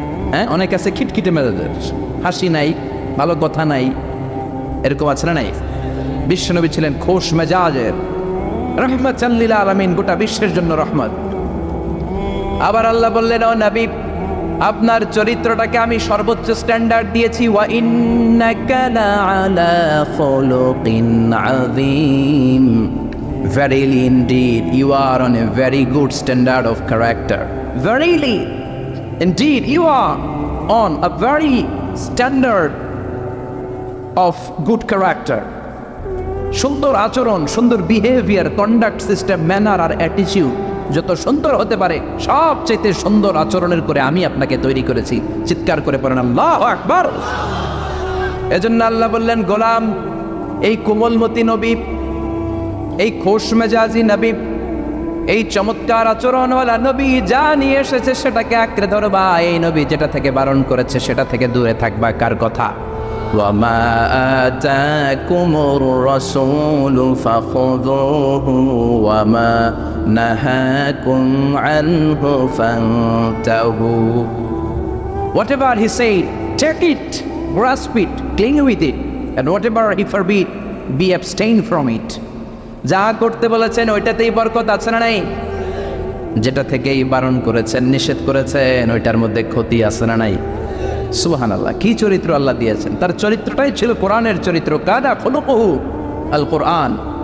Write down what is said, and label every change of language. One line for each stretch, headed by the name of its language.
Bangla: হ্যাঁ, অনেক আছে খিটখিটে মেজাজের, হাসি নাই, ভালো কথা নাই, এরকম আছে না নাই? বিশ্বনবী ছিলেন খুশ মেজাজের,
Arabic: রাহমাতাল লিল আলামিন,
Bangla: গোটা বিশ্বের জন্য রহমত। আবার আল্লাহ বললেন ও নবী আপনার চরিত্রটাকে আমি সর্বোচ্চ স্ট্যান্ডার্ড দিয়েছি।
Arabic: ওয়া ইন্নাকা লাআলা খুলুকিন আযীম,
English: verily indeed you are on a very good standard of character. Verily indeed you are on a very standard of good character.
Bangla: সুন্দর আচরণ, সুন্দর বিহেভিয়ার, কন্ডাক্ট সিস্টেম, ম্যানার আর অ্যাটিটিউড যত সুন্দর হতে পারে সবচাইতে সুন্দর আচরণের করে আমি আপনাকে তৈরি করেছি। চিৎকার করে পড়েন আল্লাহু আকবার! এজন্য আল্লাহ বললেন গোলাম, এই কোমলমতি নবী, এই খোশ মেজাজি নবী, এই চমৎকার আচরণওয়ালা নবী যা নিয়ে এসেছে সেটাকে আঁকড়ে ধরবা। এই নবী যেটা থেকে বারণ করেছে সেটা থেকে দূরে থাকবা। কার কথা?
Arabic: وَمَا آتَاكُمُ الرَّسُولُ فَخُذُوهُ وَمَا نَهَاكُمْ عَنْهُ فَانْتَهُوا.
English: Whatever he said, take it, grasp it, cling with it, and whatever he forbid, be abstain from it.
Bangla: যা করতে বলেছেন ওইটাতেই বরকত আছে না নাই? যেটা থেকেই বারণ করেছেন, নিষেধ করেছেন, ওইটার মধ্যে ক্ষতি আছে না নাই? সুবহানাল্লাহ! কি চরিত্র আল্লাহ দিয়েছেন! তার চরিত্রটাই ছিল কোরআনের চরিত্র।
Arabic: কাদা খুলুকুহু আল কোরআন।